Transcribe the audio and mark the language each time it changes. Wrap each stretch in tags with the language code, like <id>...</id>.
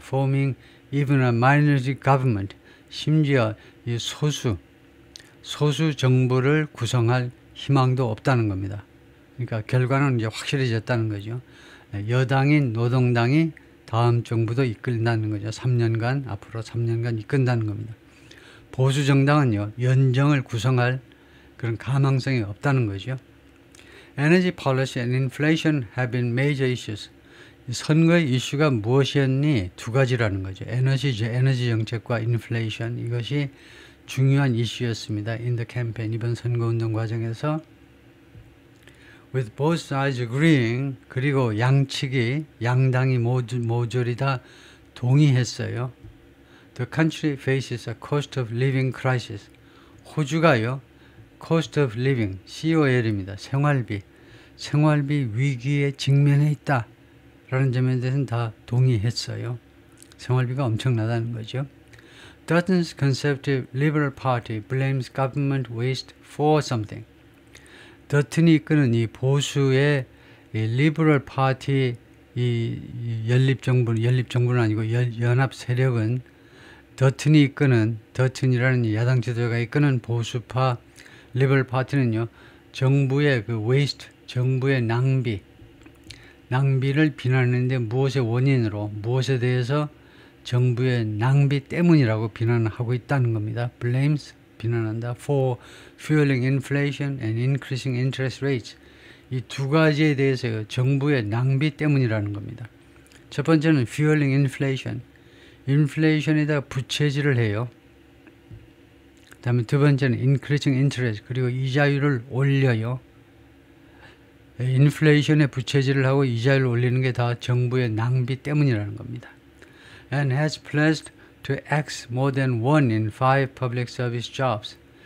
<en>forming even a minority government,</en> <ko>심지어 이 소수 정부를 구성할 희망도 없다는 겁니다. 그러니까 결과는 이제 확실해졌다는 거죠. 여당인 노동당이 다음 정부도 이끌다는 거죠. 3년간, 앞으로 3년간 이끈다는 겁니다. 보수 정당은요, 연정을 구성할 그런 가망성이 없다는 거죠.</ko> <en>Energy policy and inflation have been major issues.</en> <ko>선거의 이슈가 무엇이었니? 두 가지라는 거죠. 에너지 정책과 인플레이션, 이것이 중요한 이슈였습니다.</ko> <en>In the campaign,</en> <ko>이번 선거운동 과정에서</ko> <en>with both sides agreeing,</en> <ko>그리고 양당이 모조리 다 동의했어요.</ko> <en>The country faces a cost of living crisis.</en> <ko>호주가요,</ko> <en>cost of living,</en> <ko>COL입니다. 생활비 위기에 직면해 있다 라는 점에 대해서는 다 동의했어요. 생활비가 엄청나다는 거죠.</ko> <en>Dutton's Conservative Liberal Party blames government waste for something.</en> <ko>더튼이 이끄는 이 보수의 이 리버럴 파티 이 연립정부는 아니고 연합 세력은 더튼이라는 야당 지도자가 이끄는 보수파 리버럴 파티는요, 정부의 그 웨이스트, 정부의 낭비를 비난하는데 무엇에 대해서 정부의 낭비 때문이라고 비난하고 있다는 겁니다. blames, 비난한다.</ko> <en>for fueling inflation and increasing interest rates.</en> <ko>이 두 가지에 대해서 정부의 낭비 때문이라는 겁니다. 첫 번째는</ko> <en>fueling inflation.</en> <ko>인플레이션에다 부채질을 해요. 그 다음에 두 번째는</ko> <en>increasing interest.</en> <ko>그리고 이자율을 올려요. 인플레이션에 부채질을 하고 이자율을 올리는 게 다 정부의 낭비 때문이라는 겁니다.</ko> <en>And has pledged to X more than 1 in 5 public service jobs.</en>